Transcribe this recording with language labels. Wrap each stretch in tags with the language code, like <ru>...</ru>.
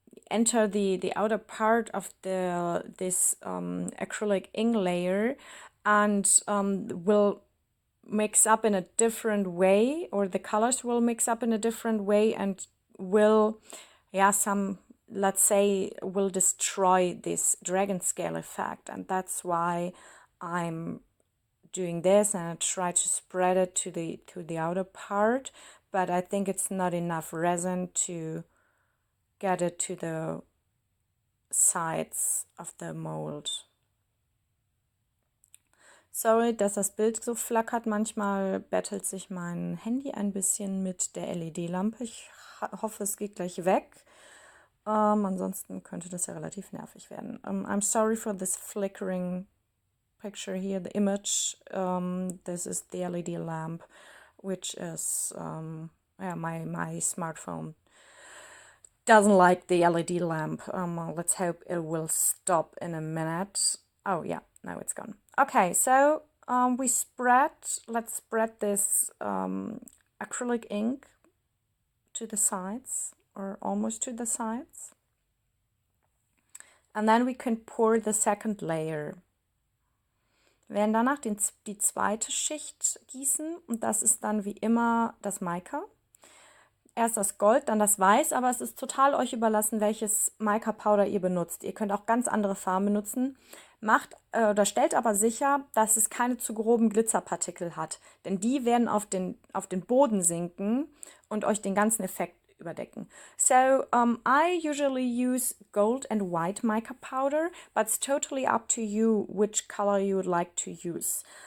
<en>enter the outer part of this acrylic ink layer and will mix up in a different way, or the colors will mix up in a different way and will, let's say, will destroy this Dragon Scale Effekt, and that's why I'm doing this, and I try to spread it to the outer part, but I think it's not enough resin to get it to the sides of the mold.</en> <de>Sorry, dass das Bild so flackert. Manchmal bettelt sich mein Handy ein bisschen mit der LED-Lampe. Ich hoffe, es geht gleich weg. Ansonsten könnte das ja relativ nervig werden.</de> <en>I'm sorry for this flickering picture here, the image. This is the LED lamp, which is yeah, my smartphone doesn't like the LED lamp. Let's hope it will stop in a minute. Oh yeah, now it's gone. Okay, so let's spread this acrylic ink to the sides, or almost to the sides. And then we can pour the second layer.</en> <de>Wir werden danach die zweite Schicht gießen und das ist dann wie immer das Mica. Erst das Gold, dann das Weiß, aber es ist total euch überlassen, welches Mica Powder ihr benutzt. Ihr könnt auch ganz andere Farben benutzen. Macht oder stellt aber sicher, dass es keine zu groben Glitzerpartikel hat, denn die werden auf den Boden sinken und euch den ganzen Effekt überdecken.</de> <en>So, I usually use gold and white mica powder, but it's totally up to you which color you would like to use.</en>